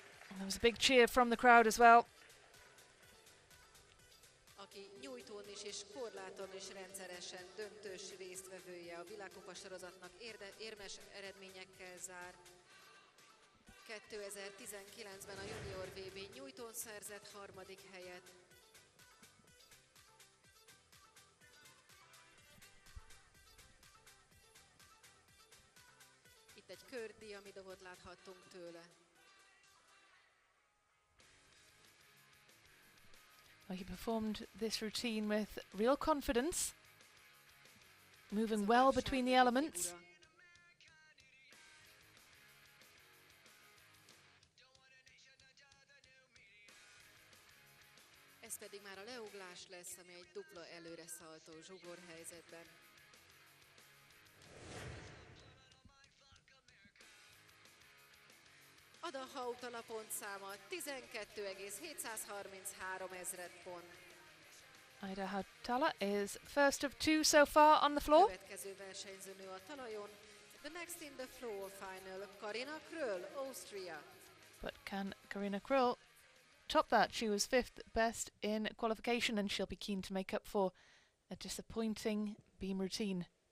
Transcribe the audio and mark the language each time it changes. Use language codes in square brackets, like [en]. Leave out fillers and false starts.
[en] And there was a big cheer from the crowd as well. [hu] Aki nyújtón is és korláton is rendszeresen döntős résztvevője a világkupa sorozatnak, érmes eredményekkel zár. 2019-ben a junior VB nyújtón szerzett 3. helyet. Itt egy kördíj, ami dobot láthattunk tőle. [en] Well, he performed this routine with real confidence, moving well between the elements. [hu] Ez pedig már a leuglás lesz, ami egy dupla előre szaltó zsugor helyzetben. Ada Hautala pontszáma 12,733 pont. [en] Ida Hautala is first of 2 so far on the floor. [hu] Következő versenyzőnő a talajon. [en] The next in the floor final, Karina Kröll, Austria. But can Karina Kröll top that? She was 5th best in qualification and she'll be keen to make up for a disappointing beam routine.